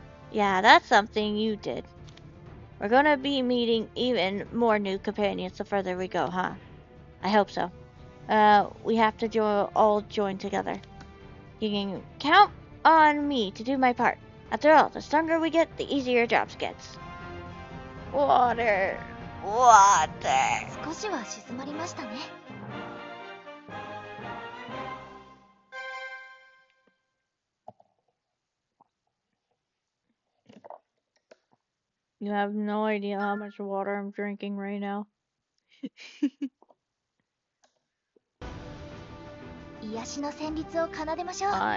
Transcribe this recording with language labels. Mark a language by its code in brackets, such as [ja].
[en] Yeah, that's something you did. We're gonna be meeting even more new companions the further we go, huh? I hope so. We have to all join together. You can count on me to do my part. After all, the stronger we get, the easier jobs gets. Water. [ja] 少しは静まりましたね。 [en] You have no idea how much water I'm drinking right now. [ja] 癒しの旋律を奏でましょう。